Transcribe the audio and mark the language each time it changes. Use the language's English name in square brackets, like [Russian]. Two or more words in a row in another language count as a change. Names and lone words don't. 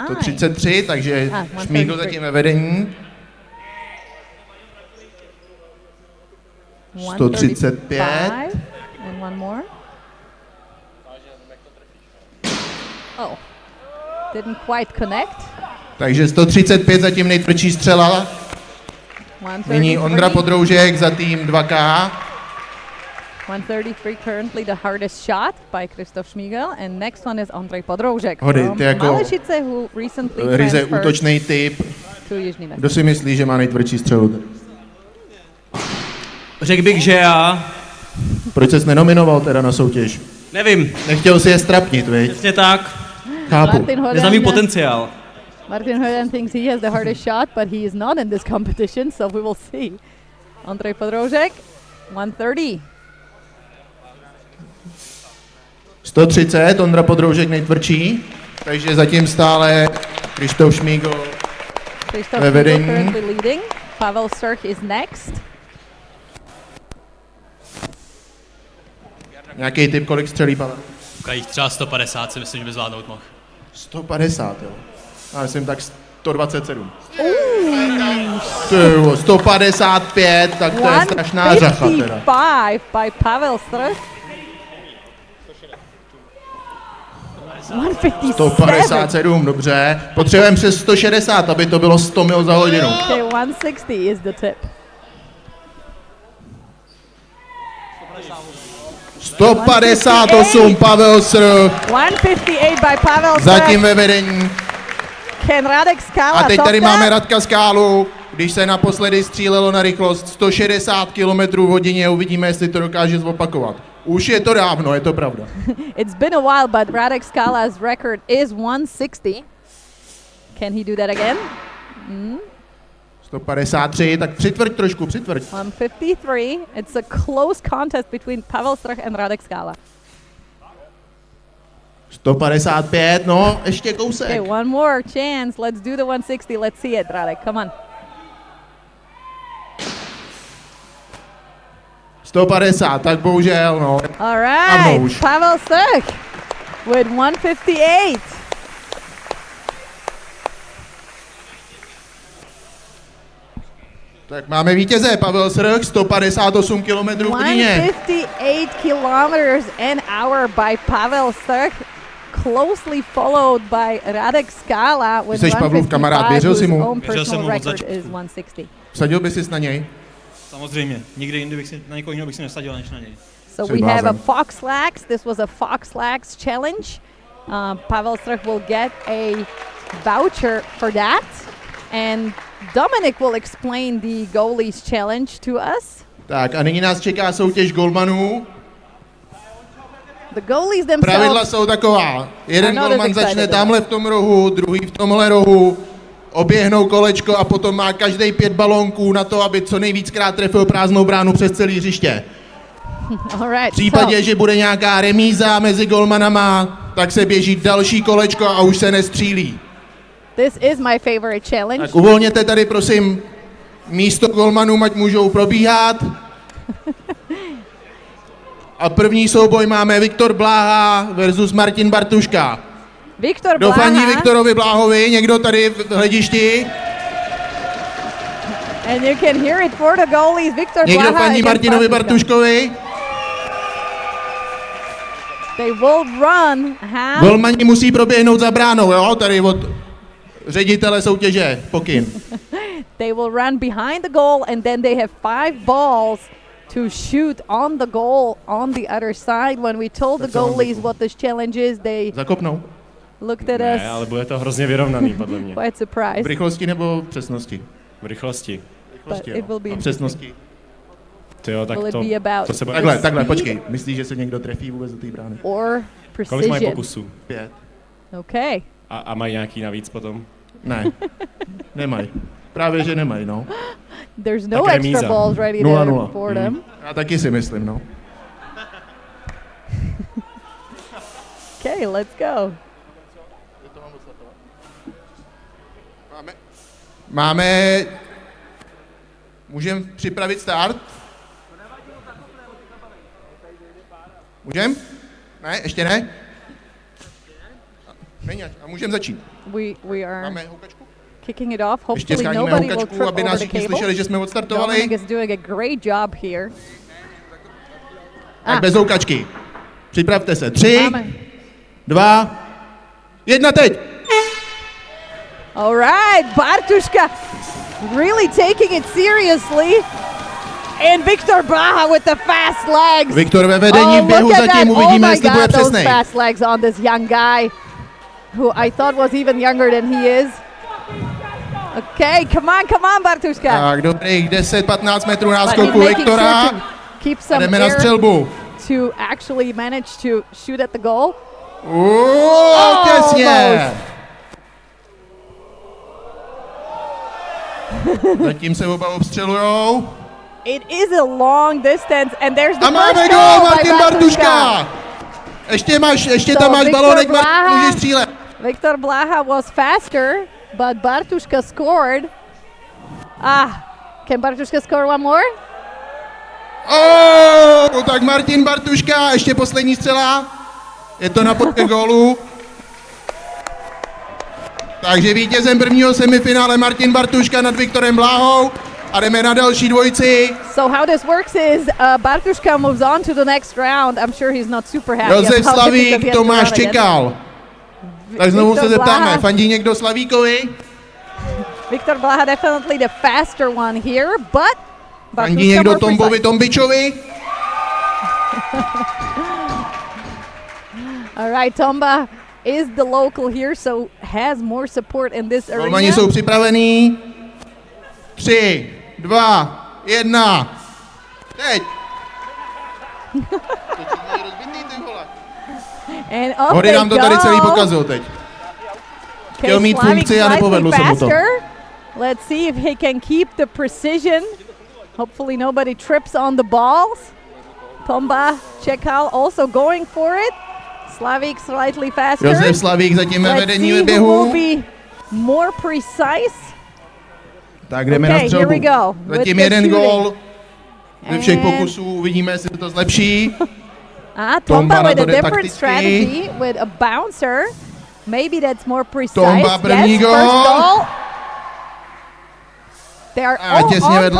[Czech] 133, takže Šmígl zatím ve vedení. 135. [English] And one more. Oh, didn't quite connect. [Czech] Takže 135 zatím nejtvrdší střela. Nyní Ondra Podroužek za tým 2K. [English] 133 currently the hardest shot by Krištof Šmígel, and next one is Ondřej Podroužek [Czech] Hody, ty jako Malešice, [English] who recently [Czech] ryze [English] transferred [Czech] útočný typ. [English] to Jižní Město. [Czech] Kdo si myslí, že má nejtvrdší střelu? Řekl bych, že já. Proč ses nenominoval teda na soutěž? Nevím. Nechtěl si je strapnit, viď? Přesně tak. Chápu. Neznám potenciál. [English] Martin Hoden thinks he has the hardest shot, but he is not in this competition, so we will see. [Czech] Ondřej Podroužek, 130. 130, Ondra Podroužek nejtvrdší, takže zatím stále Krištof Šmígl ve vedení. [English] Currently leading. Pavel Strch is next. [Czech] Nějaký typ, kolik střelí Pavel? Jich třeba 150 si myslím, že by zvládnout mohl. 150, jo. Já myslím tak 127. 155, tak to je strašná řacha teda. [English] 155 by Pavel Strch. [Czech] 157, dobře. Potřebujeme přes 160, aby to bylo 100 mil za hodinu. [English] Okay, 160 is the tip. 158, Pavel Strch. 158 by Pavel Strch. [Czech] Zatím ve vedení. [English] Can Radek Skala [Czech] A teď [English] top [Czech] tady [English] that? [Czech] máme Radka Skálu, když se naposledy střílelo na rychlost 160 km v hodině, uvidíme, jestli to dokáže zopakovat. Už je to dávno, je to pravda. [English] It's been a while, but Radek Skala's record is 160. Can he do that again? [Czech] 153, tak přitvrď trošku, přitvrď. 153. [English] It's a close contest between Pavel Strch and Radek Skala. [Czech] 155, no, ještě kousek. [English] Okay, one more chance. Let's do the 160. Let's see it, Radek. Come on. [Czech] 150, tak bohužel, no. [English] All right, Pavel Strch with 158. [Czech] Tak máme vítěze, Pavel Strch, 158 km v hodině. [English] 158 kilometers an hour by Pavel Strch, closely followed by Radek Skala with [Czech] Jsi Pavlův kamarád, věřil jsi mu? Věřil jsem mu [English] record is 160. [Czech] Vsadil bys si na něj? Samozřejmě, nikdy jindy bych si na někoho jiného bych si nevsadil než na něj. [English] So we have a Fox Lax. This was a Fox Lax challenge. Pavel Strch will get a voucher for that. And Dominic will explain the Goalies challenge to us. [Czech] Tak a nyní nás čeká soutěž golmanů. [English] The goalies themselves. [Czech] Pravidla jsou taková. Jeden golman začne tamhle v tom rohu, druhý v tomhle rohu, oběhnou kolečko a potom má každý 5 balónků na to, aby co nejvíckrát trefil prázdnou bránu přes celé hřiště. [English] Alright, [Czech] v případě, že bude nějaká remíza mezi golmanama, tak se běží další kolečko a už se nestřílí. [English] This is my favorite challenge. [Czech] Tak uvolněte tady prosím místo golmanům, ať můžou probíhat. A první souboj máme Viktor Bláha versus Martin Bartuška. [English] Viktor [Czech] Kdo [English] Bláha. [Czech] fandí Viktorovi Bláhovi? Někdo tady v hledišti? [English] And you can hear it for the goalies. Viktor [Czech] Někdo [English] Bláha [Czech] fandí [English] against [Czech] Martinovi [English] Bartuška. [Czech] Bartuškovi? [English] They will run half. [Czech] Golmani musí proběhnout za bránou, jo? Tady od ředitele soutěže, pokyn. [English] They will run behind the goal and then they have 5 balls to shoot on the goal on the other side. When we told the goalies what this challenge is, they [Czech] Zakopnou. [English] looked at us. [Czech] Ne, ale bude to hrozně vyrovnaný, podle mě. [English] Quite surprised. [Czech] V rychlosti nebo v přesnosti? V rychlosti. [English] But it will be [Czech] A přesnosti? Tyjo, tak [English] Will it [Czech] to, [English] be about [Czech] to se bude... Takhle, počkej. Myslíš, že se někdo trefí vůbec do té brány? [English] or [Czech] Kolik mají [English] precision? [Czech] pokusů? 5. [English] Okay. [Czech] A mají nějaký navíc potom? Ne, nemají. Právě, že nemají, no. [English] There's no [Czech] Tak [English] extra [Czech] remíza. [English] balls ready [Czech] 0-0. [English] there for them. [Czech] Já taky si myslím, no. [English] Okay, let's go. [Czech] Máme... Můžeme připravit start? Můžeme? Ne, ještě ne? Není, a můžeme začít. [English] We are [Czech] Máme houkačku? [English] kicking it off. [Czech] Ještě [English] Hopefully [Czech] scháníme [English] nobody will [Czech] houkačku, [English] trip [Czech] aby [English] over [Czech] nás [English] the [Czech] všichni [English] cable. [Czech] slyšeli, že jsme odstartovali. [English] Dominic is doing a great job here. [Czech] Tak bez houkačky. Připravte se. 3, Máme. 2, 1, teď! [English] All right, Bartuška really taking it seriously. And Viktor Blaha with the fast legs. [Czech] Viktor ve vedení v běhu [English] look at [Czech] zatím, [English] that. [Czech] uvidíme, [English] my [Czech] jestli [English] God, [Czech] bude [English] those [Czech] přesnej. [English] fast legs on this young guy, who I thought was even younger than he is. Okay, come on, Bartuška. [Czech] Tak, dobrých 10-15 metrů [English] But he's [Czech] náskoku [English] making [Czech] Viktora. [English] sure to keep [Czech] A [English] some [Czech] jdeme na [English] air [Czech] střelbu. [English] to actually manage to shoot at the goal. [Czech] Těsně! Zatím se oba obstřelujou. [English] It is a long distance, and there's the [Czech] A máme [English] first [Czech] gól, [English] goal by [Czech] Martin Bartuška! Ještě tam máš [English] Viktor [Czech] balonek, [English] Blaha- [Czech] můžeš střílet. [English] Viktor Blaha was faster, but Bartuška scored. Can Bartuška score one more? [Czech] Tak Martin Bartuška, ještě poslední střela. Je to na podke gólu. Takže vítězem prvního semifinále Martin Bartuška nad Viktorem Bláhou. A jdeme na další dvojici. [English] So how this works is Bartuška moves on to the next round. I'm sure he's not super happy [Czech] Josef [English] about it because he [Czech] Slavík, [English] has to [Czech] Tomáš [English] run again. [Czech] čekal. Tak znovu [English] Viktor [Czech] se zeptáme, [English] Blaha. [Czech] fandí někdo Slavíkovi? [English] Viktor Blaha definitely the faster one here, but [Czech] Fandí [English] Bartuška [Czech] někdo [English] more [Czech] Tombovi [English] precise. [Czech] Tombičovi? [English] All right, Tomba is the local here, so has more support in this arena. [Czech] Golmani jsou připravení. 3, 2, 1. Teď. [English] And off [Czech] Hody [English] they [Czech] nám to tady [English] go. [Czech] celý pokazil teď. Chtěl mít [English] Slavík [Czech] funkci a [English] slightly [Czech] nepovedlo se mu to. [English] faster. Let's see if he can keep the precision. Hopefully nobody trips on the balls. Tomba Čekal also going for it. Slavík slightly faster. [Czech] Josef Slavík zatím ve [English] Let's [Czech] vedení [English] see [Czech] ve [English] who will [Czech] běhu. [English] be more precise. [Czech] Tak jdeme [English] Okay, [Czech] na střelbu. [English] here we go. With [Czech] Zatím [English] the [Czech] jeden [English] shooting. [Czech] gól. Ze všech [English] And- [Czech] pokusů uvidíme, jestli to zlepší. [English] Tomba [Czech] Tomba na [English] with [Czech] to [English] a [Czech] jde [English] different [Czech] takticky. [English] strategy with a bouncer. Maybe that's more precise. [Czech] Tomba první [English] yes, [Czech] gól. [English] first goal. They are [Czech] A [English] all [Czech] těsně [English] on [Czech] vedle.